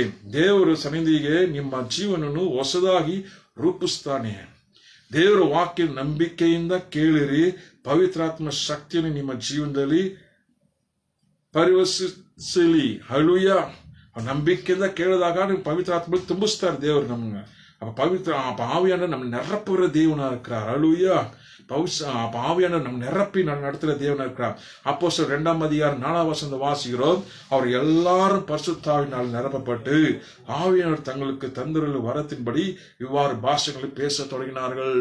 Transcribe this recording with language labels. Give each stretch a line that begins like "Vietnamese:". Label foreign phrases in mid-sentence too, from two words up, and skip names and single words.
Kannada: ದೇವರ ಸನ್ನಿಧಿಗೆ ನಿಮ್ಮ ಜೀವನವನ್ನು ಹೊಸದಾಗಿ ರೂಪಿಸುತ್ತಾನೆ. ದೇವರ ವಾಕ್ಯ ನಂಬಿಕೆಯಿಂದ ಕೇಳಿರಿ, ಪವಿತ್ರಾತ್ಮ ಶಕ್ತಿಯನ್ನು ನಿಮ್ಮ ಜೀವನದಲ್ಲಿ ಪರಿವರ್ತಿಸಲಿ. ಹಲ್ಲೇಲೂಯಾ. ನಂಬಿಕೆಯಿಂದ ಕೇಳಿದಾಗ ನೀವು ಪವಿತ್ರಾತ್ಮ ತುಂಬಿಸ್ತಾರೆ ದೇವರು ನಮ್ಗೆ.
Tamil: அப்ப ஆவியானவர் நம்ம நிரப்புகிற தேவனா இருக்கிறார். ஹல்லேலூயா. ஆவியானவர் நம்ம நிரப்பி நடத்துகிற தேவனா இருக்கிறார். அப்போஸ்தலர் 2ஆம் அதிகாரம் 4ஆம் வசனம் வாசிக்கிறோம். அவர் எல்லாரும் பரிசுத்தாவினால் நிரப்பப்பட்டு ஆவியானவர் தங்களுக்கு தந்தருள்ள வரத்தின்படி இவ்வாறு பாஷைகளை பேச தொடங்கினார்கள்.